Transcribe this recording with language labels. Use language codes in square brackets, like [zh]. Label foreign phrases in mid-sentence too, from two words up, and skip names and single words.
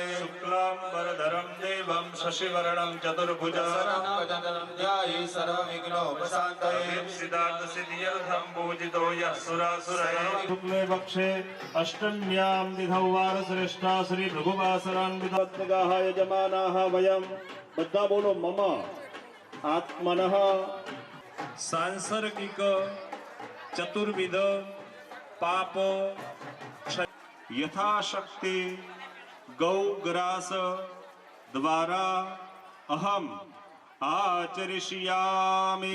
[sa] शुक्लांबरधरं देवं शशिवर्णं चतुर्भुजं ध्याये सर्वविघ्नोपशान्तये सिद्धार्थसिद्ध्यर्थं पूजितो यः सुरासुरैः शुक्ले पक्षे अष्टम्यां तिथौ वारश्रेष्ठा श्री भृगुवासरान्वितगाः यजमानाः वयं [gu] બધા બોલો [sa] મમ આત્મનઃ સાંસર્ગિક ચતુર્વિધ પાપ યથાશક્તિ ગૌગ્રાસ દ્વારા અહમ આચરિષ્યામિ